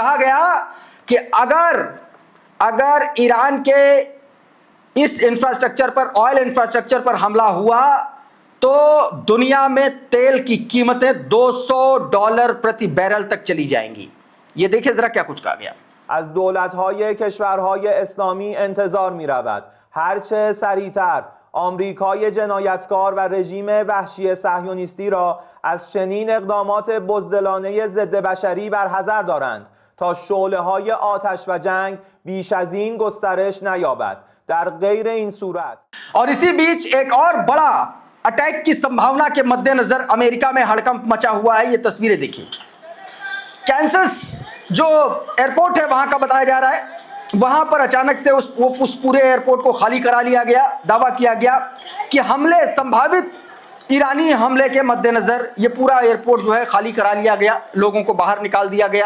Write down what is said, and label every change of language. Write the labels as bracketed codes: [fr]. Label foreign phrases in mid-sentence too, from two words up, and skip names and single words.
[hi] कहा गया कि अगर ईरान के इस इंफ्रास्ट्रक्चर पर, ऑयल इंफ्रास्ट्रक्चर पर हमला हुआ तो दुनिया में तेल की कीमतें $200 प्रति बैरल तक चली जाएंगी। ये देखिए जरा क्या कुछ कहा गया। [fa] از دولت‌های کشورهای اسلامی انتظار می‌رود هرچه سریعتر آمریکای جنایتکار و رژیم وحشی صهیونیستی را از چنین اقدامات بزدلانه ضد بشری برحذر دارند تا شعله‌های آتش و جنگ بیش از این گسترش نیابد. در غیر این صورت [hi] और इसी बीच एक और बड़ा अटैक की संभावना के मद्देनजर अमेरिका में हड़कंप मचा हुआ है। ये तस्वीरें देखिए, कैंसस जो एयरपोर्ट है वहां का बताया जा रहा है, वहां पर अचानक से उस पूरे एयरपोर्ट को खाली करा लिया गया। दावा किया गया कि हमले, संभावित ईरानी हमले के मद्देनजर ये पूरा एयरपोर्ट जो है खाली करा लिया गया, लोगों को बाहर निकाल दिया गया।